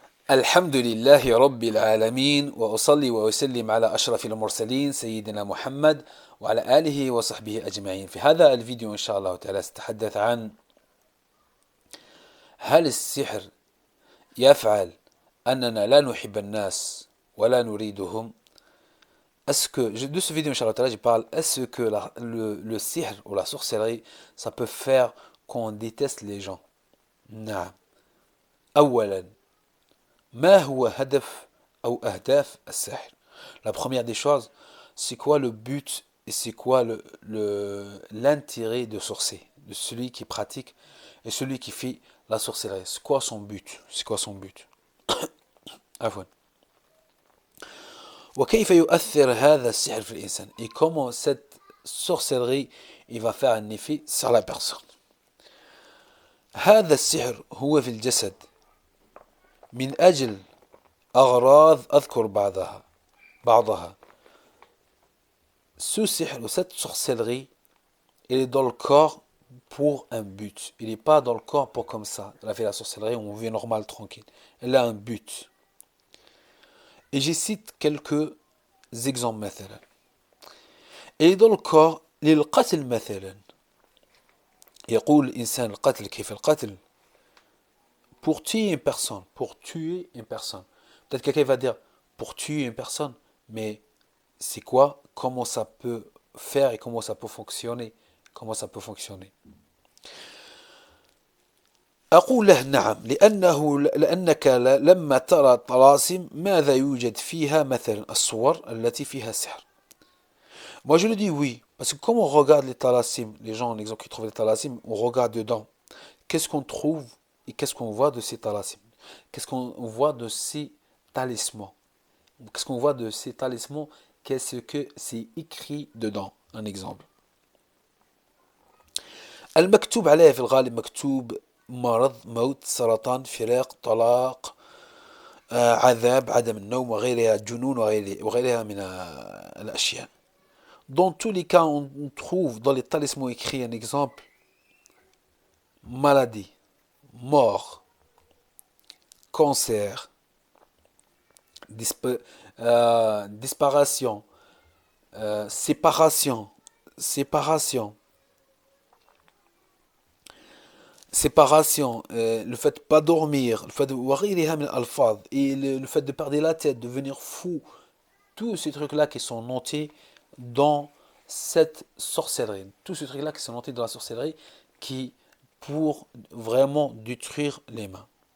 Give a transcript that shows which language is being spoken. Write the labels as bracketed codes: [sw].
[ar] الحمد لله رب العالمين وأصلي وأسلم على أشرف المرسلين سيدنا محمد وعلى آله وصحبه أجمعين. في هذا الفيديو إن شاء الله تعالى سأتحدث عن هل السحر يفعل أننا لا نحب الناس ولا نريدهم. [fr] De ce vidéo, Inch'Allah, je parle, est-ce que le sihr ou la sorcellerie, ça peut faire qu'on déteste les gens? [ar] نعم. أولا ما هو هدف أو أهداف السحر. [fr] La première des choses, c'est quoi le but et c'est quoi l'intérêt de sorcier, de celui qui pratique et celui qui fait la sorcellerie. C'est quoi son but? C'est quoi son but? [ar] عفوا. وكيف يؤثر هذا السحر في الإنسان [fr] et comment cette sorcellerie il va faire un effet sur la personne. [ar] هذا السحر هو في الجسد من أجل أغراض أذكر بعضها. [fr] Ce sihr ou cette sorcellerie, il est dans le corps pour un but. Il n'est pas dans le corps pour comme ça. Elle a fait la sorcellerie, on vit normal, tranquille. Elle a un but. Et je cite quelques exemples مثلا. Et dans le corps [ar] للقتل مثلا. يقول الإنسان القتل كيف القتل. [fr] Pour tuer une personne. Pour tuer une personne. Peut-être quelqu'un va dire pour tuer une personne, mais c'est quoi? Comment ça peut faire et comment ça peut fonctionner? Comment ça peut fonctionner? [ar] أقول له نعم لأنك لما ترى طلاسم ماذا يوجد فيها مثلا الصور التي فيها سحر. [fr] Moi je le dis oui, parce que comme on regarde les talasim, les gens en exemple qui trouvent les talasim, on regarde dedans. Qu'est-ce qu'on trouve et qu'est-ce qu'on voit de ces talasim? Qu'est-ce qu'on voit de ces talismans? Qu'est-ce qu'on voit de ces talismans? Qu'est-ce que c'est écrit dedans? Un exemple. [ar] المكتوب عليه في الغالب مكتوب مرض موت سرطان فراق طلاق عذاب عدم النوم وغيرها جنون وغيرها من الأشياء. [fr] Dans tous les cas, on trouve dans les talismans écrits un exemple maladie, mort, cancer, disparition, séparation, le fait de pas dormir, le fait de et le fait de perdre la tête, de devenir fou, tous ces trucs-là qui sont notés dans cette sorcellerie, tous ces trucs-là qui sont notés dans la sorcellerie, qui pour vraiment détruire les mains.